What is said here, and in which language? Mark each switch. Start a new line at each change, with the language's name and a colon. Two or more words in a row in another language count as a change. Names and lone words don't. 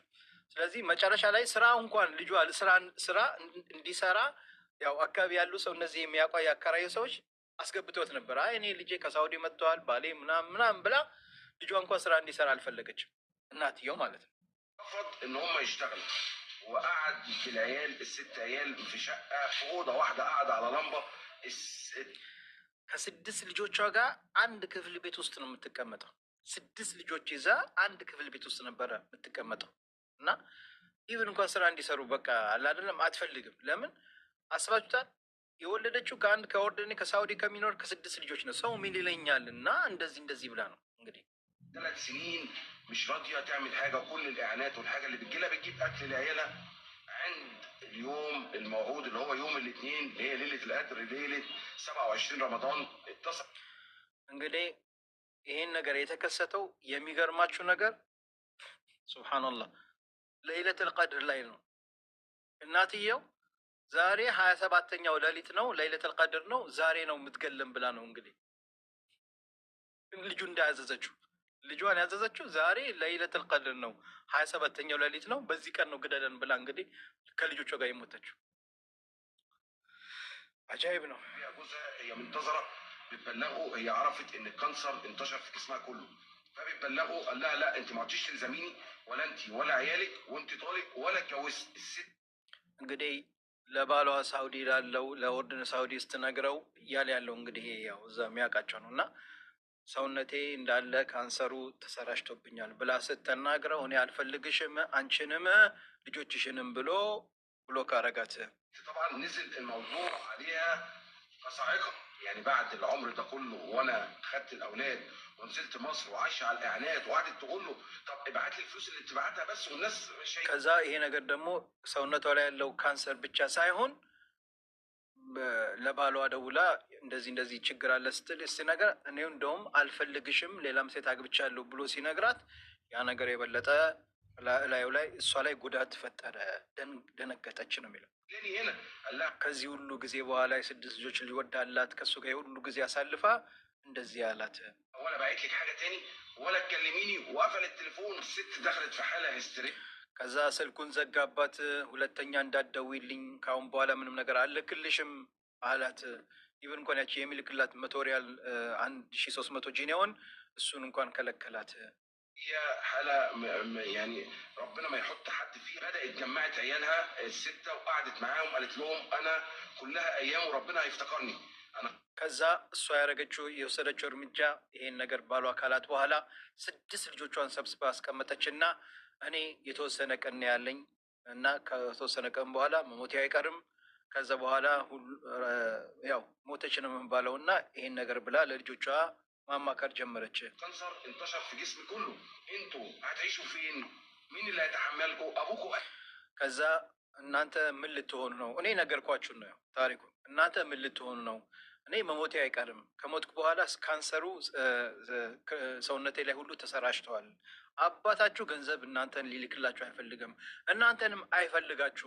Amharic: ስለዚህ መጨረሻ ላይ ስራ እንኳን ልጇ ስራ እንዲሰራ ያው አካባቢ ያሉ ሰው እነዚህ የሚያውቋ ያከራዩ ሰዎች አስገብቶት ነበር። አይ እኔ ልጄ ከሳውዲ መጥተዋል ባሌ ምናምን ብላ ልጇ እንኳን ስራ እንዲሰራ አልፈለገችም። እናትየው ማለት ነው።
Arabic: رفض ان هم يشتغلوا وقعد في العيال ال6 عيال في شقة في اوضة واحدة قاعدة على لمبة.
Amharic: ከ6 ልጆቿ ጋር አንድ ክፍል ቤት ውስጥ ነው የምትቀመጠው። 6 ልጆች ይዛ አንድ ክፍል ቤት ውስጥ ነበረ የምትቀመጠው። እና ኢቭን እንኳን ስራ እንዲሰሩ በቃ አላደለም አትፈልግም። ለምን አስባችሁታል? የወለደችው ከኦርደኔ ከሳውዲ ከሚኖር ከ6 ልጆች ነው። ሰው ምን ይለኛል እና እንደዚህ ብላ ነው እንግዲህ
Arabic: 3 سنين مش راضية تعمل حاجة. وكل الإعانات والحاجة اللي بتجيلها بتجيب أكل لعيالها. عند اليوم الموعود اللي هو يوم الاثنين اللي هي ليلة القدر ليلة 27 رمضان اتصل
Amharic: እንግዲህ ይሄን ነገር የተከሰተው የሚገርማችሁ ነገር ሱብሃንአላህ
Arabic: ليلة القدر
Amharic: ላይ ነው። እናትየው ዛሬ 27ኛው ሌሊት ነው
Arabic: ليلة القدر
Amharic: ነው ዛሬ ነው የምትገለም ብላ ነው እንግዲህ ልጁ እንዳያዘዘችው ልጇን ያዘዘችው ዛሬ
Arabic: ليلة القدر
Amharic: ነው 27ኛው ሌሊት ነው በዚህ ቀን ነው ግደለን ብላ እንግዲህ ከልጆቿ ጋር የሞተችው። عجائب ነው።
Arabic: هي منتظرة بتبلغه. هي عرفت ان الكانسر انتشر في جسمها كله. فبتبلغه قال لها لا انت ما عدتيش تلزميني ولا انت ولا عيالك وانت طالق ولا اتجوزت. الست
Amharic: እንግዲህ ለባሏ ሳውዲ ላለው ለኦርድን ሳውዲ ስትነግረው እያለ ያለው እንግዲህ ያው እዛ የሚያውቃቸው ነው እና ሰውነቴ እንዳለ ካንሰሩ ተሰራጭቶብኛል ብላ ስትናገረው እኔ አልፈልግሽም አንቺንም ልጆችሽንም ብሎ ካረጋት።
Arabic: طبعا نزل الموضوع عليها كصاعقة. يعني بعد العمر ده كله وانا خدت الاولاد ونزلت مصر وعايشه على الاعلانات وقعدت تقول له طب ابعت لي الفلوس اللي بتبعتها بس والناس مش
Amharic: ከዛ ይሄ ነገር ደግሞ ሰውነቷ ላይ ያለው ካንሰር ብቻ ሳይሆን ለባሏ ደውላ እንደዚህ ችግር አለ ስትል እስቲ ነገር እኔው እንደውም አልፈልግሽም ሌላም ሴት አግብቻለሁ ብሎ ሲነግራት ያ ነገር የበለጠ ላዩ ላይ እሷ ላይ ጉዳት ፈጠረ፣ ደነገጠች ነው የሚለው።
Arabic: لاني هنا قال لها
Amharic: ከዚህ ሁሉ ጊዜ በኋላ የስድስት ልጆች ሊወድ አላት ከእሱ ጋር የሁሉ ጊዜ አሳልፋ እንደዚህ አላት።
Arabic: ولا بعت لك حاجه تاني ولا تكلميني، وقفل التليفون. الست دخلت في حاله هستيريه.
Amharic: ከዛ ስልኩን ዘጋባት። ሁለተኛ እንዳትደውይልኝ ካሁን በኋላ ምንም ነገር አልክልሽም አላት። ኢቨን እንኳን ያቺ የሚልክላት መቶሪያል 1300 ጂኒያውን እሱን እንኳን ከለከላት።
Arabic: هي حاله يعني ربنا ما يحط حد فيه. بدات جمعت عيالها السته وقعدت معاهم، قالت لهم انا كلها ايام وربنا هيفتكرني انا.
Amharic: ከዛ እሷ ያደረገችው የወሰደችው እርምጃ ይሄን ነገር ባሏ አካላት በኋላ 6 ልጆቿን ሰብስባ አስቀመጠች እና እኔ የተወሰነ ቀን ያለኝ እና ከተወሰነ ቀን በኋላ መሞቴ አይቀርም። ከዛ በኋላ ያው ሞተች ነው የምንባለው እና ይሄን ነገር ብላ ለልጆቿ ማማከር ጀመረች።
Arabic: كانسر انتشر في جسمي كله، انتوا هتعيشوا فين؟ مين اللي هيتحملكم؟ ابوكم.
Amharic: ከዛ እናንተ ምን ልትሆኑ ነው? እኔ ነገርኳችሁ ነው ታሪኩ። እናንተ ምን ልትሆኑ ነው? እኔ መሞቴ አይቀርም። ከሞትኩ በኋላ ካንሰሩ ሰውነቴ ላይ ሁሉ ተሰራጭተዋል። አባታችሁ ገንዘብ እናንተን ሊልክላችሁ አይፈልግም፣ እናንተንም አይፈልጋችሁም።